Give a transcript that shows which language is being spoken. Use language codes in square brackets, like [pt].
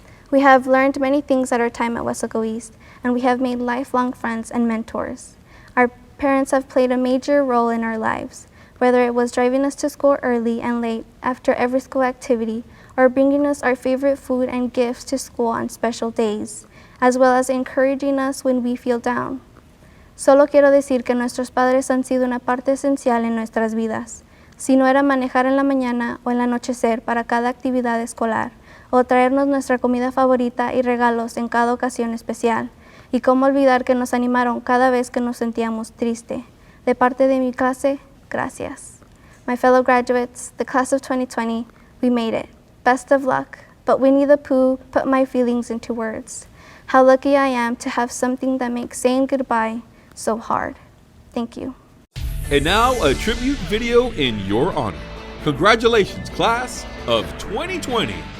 [en] We have learned many things at our time at Weslaco East, and we have made lifelong friends and mentors. Our parents have played a major role in our lives, whether it was driving us to school early and late after every school activity, or bringing us our favorite food and gifts to school on special days, as well as encouraging us when we feel down. [es] Solo quiero decir que nuestros padres han sido una parte esencial en nuestras vidas. Si no era manejar en la mañana o el anochecer para cada actividad escolar, o traernos nuestra comida favorita y regalos en cada ocasión especial, y cómo olvidar que nos animaron cada vez que nos sentíamos triste. De parte de mi clase, gracias. [en] My fellow graduates, the class of 2020, we made it. Best of luck, but Winnie the Pooh put my feelings into words. How lucky I am to have something that makes saying goodbye so hard. Thank you. And now a tribute video in your honor. Congratulations, class of 2020.